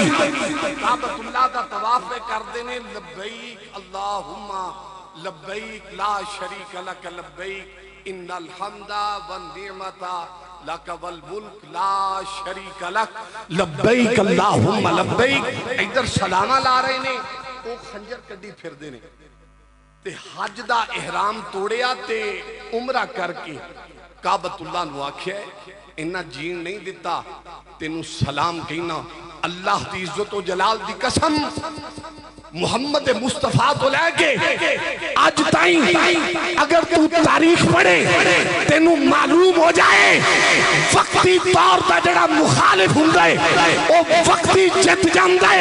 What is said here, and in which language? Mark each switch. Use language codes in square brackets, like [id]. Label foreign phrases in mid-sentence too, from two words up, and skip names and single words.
[pa] کعبۃ اللہ دا طواف کر دینے [ar] لبیک اللہم لبیک لا شریک لک لبیک ان الحمد والنعمت لک والملک لا شریک لک لبیک اللہم لبیک. [pa] ادھر سلامہ لا رہے نے، وہ خنجر کڈی پھر دینے تے حج دا احرام توڑیا تے عمرہ کر کے کعبۃ اللہ نو آکھیا انہاں جین نہیں دیتا تینوں سلام کہنا. اللہ دی عزت و جلال دی قسم محمد مصطفیٰ تو لے کے آج تائیں اگر تو تاریخ پڑھے تینوں معلوم ہو جائے وقتی طور دا جڑا مخالف ہوں گئے وہ وقتی جت جاندے.